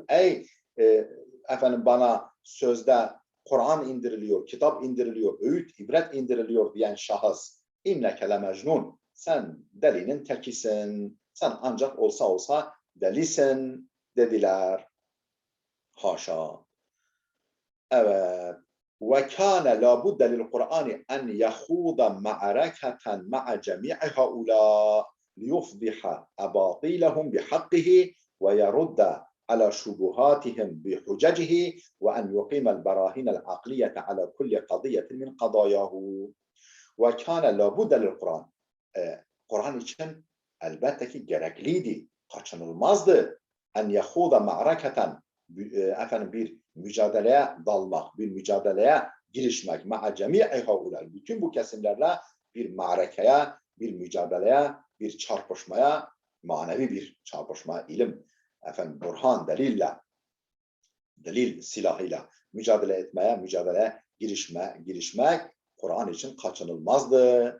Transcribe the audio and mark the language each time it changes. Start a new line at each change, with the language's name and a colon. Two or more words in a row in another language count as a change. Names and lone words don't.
Turkish: Ey efendim bana sözde Kur'an indiriliyor, kitap indiriliyor, öğüt, ibret indiriliyor diyen şahıs.
Arabic: إنك لمجنون.
Turkish: sen delinin tekisin, sen ancak olsa delisin dediler. Haşa. Evet.
Arabic: وكان لابد للقرآن أن يخوض معركة مع جميع هؤلاء ليفضح أباطيلهم بحقه ويرد على شبهاتهم بحججه وأن يقيم البراهين العقلية على كل قضية من قضاياه وكان لابد للقرآن
Turkish: Kur'an için elbette ki gerekliydi, kaçınılmazdı.
Arabic: أن يخوض معركة
Turkish: bir mücadeleye dalmak, bir mücadeleye girişmek.
Arabic: مع جميع هؤلاء.
Turkish: Bütün bu kesimlerle bir ma'rekeye, bir mücadeleye, bir çarpışmaya, manevi bir çarpışma, ilim, burhan, delil silahıyla mücadele etmeye, mücadeleye girişmek Kur'an için kaçınılmazdı.